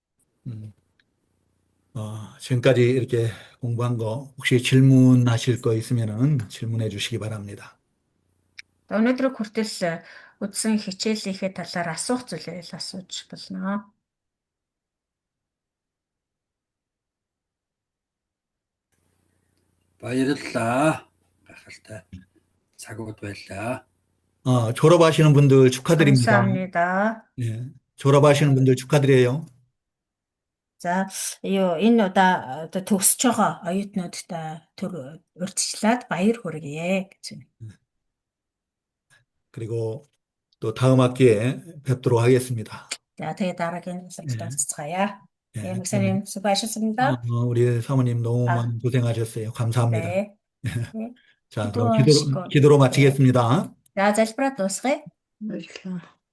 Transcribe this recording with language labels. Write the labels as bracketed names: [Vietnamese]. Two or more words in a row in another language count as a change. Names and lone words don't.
[Korean] 지금까지 이렇게 공부한 거 혹시 질문하실 거 있으면은 질문해 주시기 바랍니다. [Mongolian] Өнөөдөр хүртэл үзсэн хичээлийнхээ талаар асуух зүйлээ асууж болно. баярлалаа. гайхалтай цагууд байлаа. [Korean] 졸업하시는 분들 축하드립니다. 감사합니다. 예, 졸업하시는 분들 축하드려요. [Mongolian] За энэ удаа одоо төгсөж байгаа оюутнуудтай урьдчилаад баяр хүргэе гэж. [Korean] 그리고 또 다음 학기에 뵙도록 하겠습니다. [Mongolian] За тэгээ дараагийн улиралд уулзцгаая. [Korean] 예, 목사님 수고하셨습니다. 우리 사모님 너무 많이 고생하셨어요. 감사합니다. 네. 자, 그럼 기도로 마치겠습니다. [Mongolian] За залбираад дуусгая. Баярлалаа.